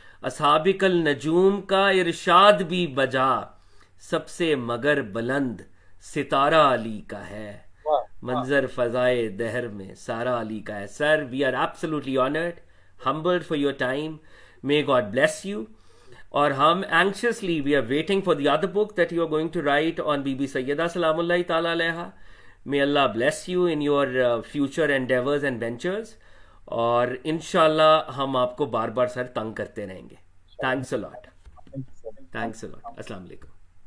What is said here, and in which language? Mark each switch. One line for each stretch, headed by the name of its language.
Urdu: اصحابک النجوم کا ارشاد بھی بجا، سب سے مگر بلند ستارہ علی کا ہے، منظر فضائے دہر میں سارا علی کا ہے.
English: Sir we are absolutely honoured, humbled for your time. May God bless you.
Urdu: اور ہم
English: anxiously we are waiting for the other book that you are going to write on Bibi Syeda سلام اللہ تعالی علیہ. May Allah bless you in your future endeavors and ventures.
Urdu: اور انشاءاللہ ہم آپ کو بار بار سر تنگ کرتے رہیں گے.
English: Thanks a lot. Thanks a lot.
Urdu: السلام علیکم.